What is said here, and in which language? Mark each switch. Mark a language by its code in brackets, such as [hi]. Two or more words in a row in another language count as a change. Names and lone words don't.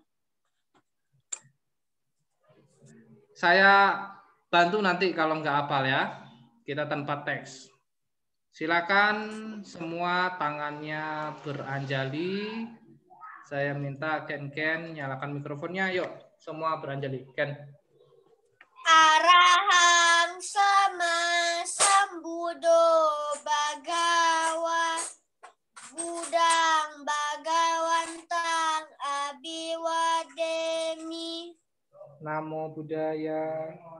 [id] Saya bantu nanti kalau nggak hafal ya. Kita tanpa teks. Silakan semua tangannya beranjali. Saya minta Ken nyalakan mikrofonnya. Yuk, semua beranjali. Ken. [pi] Arahang sama sambudo bagawa budang bagawantang abiwademi. Namo Buddhaya.